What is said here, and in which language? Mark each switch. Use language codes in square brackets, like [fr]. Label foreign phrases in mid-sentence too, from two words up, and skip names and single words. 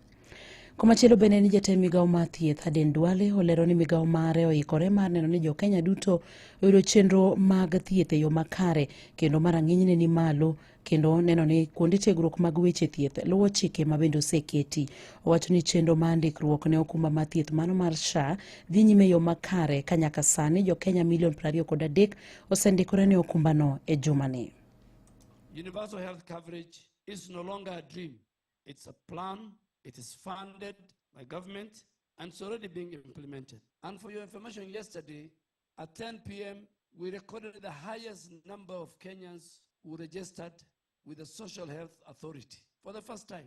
[luo] Komachielo bende ni jatend migao mar thieth Aden Duale olero ni migao mare oikore mar neno ni Jokenya duto oyudo chenro mag thieth e yo makare kendo marang'iny ni malo kendo neno ni kuonde tiegruok mag weche thieth luwo chike ma bende oseketi. Owacho ni chenro mar ndikruok ne okumba mar thieth mano mar SHA dhi nyime e yo makare ka nyaka sani Jokenya milion 23 osendikore ne okumbano e jumani. [en] Universal health coverage is no longer a dream. It's a plan. It is funded by government and it's already being implemented. And for your information, yesterday at 10 p.m., we recorded the highest number of Kenyans who registered with the Social Health Authority for the first time.